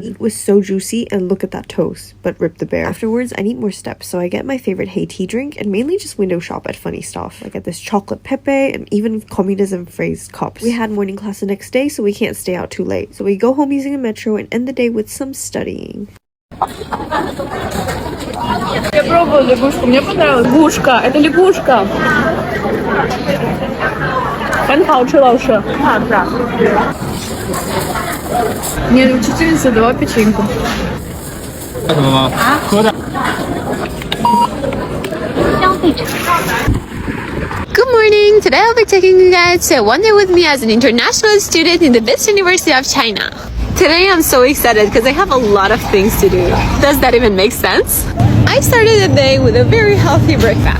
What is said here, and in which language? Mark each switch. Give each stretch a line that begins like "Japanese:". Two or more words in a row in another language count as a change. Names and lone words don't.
English: It was so juicy, and look at that toast, but rip the bear. Afterwards, I need more steps, so I get my favorite hey tea drink and mainly just window shop at funny stuff. Like at this chocolate pepe and even communism phrased cups. We had morning class the next day, so we can't stay out too late. So we go home using a metro and end the day with some studying.
Russian: Я пробовала лягушку, мне понравилось. Лягушка, это лягушка.
Chinese: 很好吃，老师。
Russian: Нет, учительница дала печеньку.
Chinese: 什么吗？喝的。
English: Good morning! Today I'll be taking you guys to one day with me as an international student in the best university of China. Today I'm so excited because I have a lot of things to do. Does that even make sense? I started the day with a very healthy breakfast.